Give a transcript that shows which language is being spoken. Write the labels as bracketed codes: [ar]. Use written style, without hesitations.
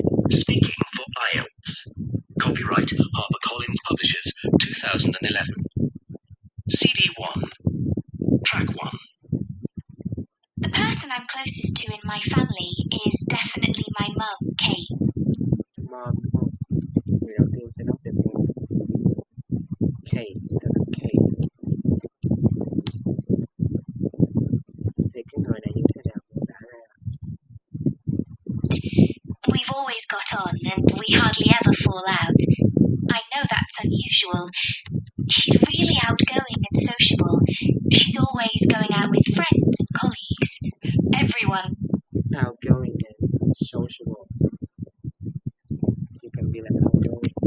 [en] Speaking for IELTS. Copyright HarperCollins Publishers 2011. CD 1. Track 1. The person I'm closest to in my family is definitely my mum, Kate. Mom. [vi] Người đầu tiên sẽ nói về mồm. Kate, tức là Kate. Thì cái người này như thế nào mô tả ra? [en] We've always got on and we hardly ever fall out. I know that's unusual. She's really outgoing and sociable. She's always going out with friends and colleagues. Everyone. Outgoing and sociable. [vi] Chỉ cần [en] be là outgoing.